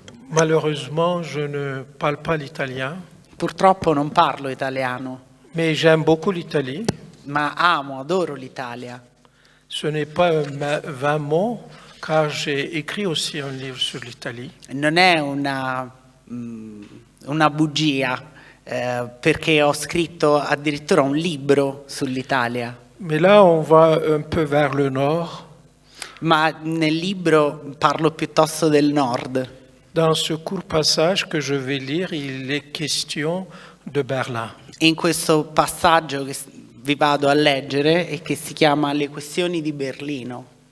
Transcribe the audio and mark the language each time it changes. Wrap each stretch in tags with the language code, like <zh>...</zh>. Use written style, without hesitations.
<fr>Malheureusement, je ne parle pas l'italien.</fr> <it>Purtroppo non parlo italiano,</it> <fr>Mais j'aime beaucoup l'Italie.</fr> <it>ma adoro l'Italia.</it> <fr>Ce n'est pas 20 mots, car j'ai écrit aussi un livre sur l'Italie.</fr> <it>Non è una bugia, perché ho scritto addirittura un libro sull'Italia.</it> <fr>Mais là, on va un peu vers le nord.</fr> <it>Ma nel libro parlo piuttosto del nord.</it> <fr>Dans ce court passage que je vais lire, il est question de Berlin.</fr> <it>In questo passaggio che vi vado a leggere e che si chiama Le questioni di Berlino.</it>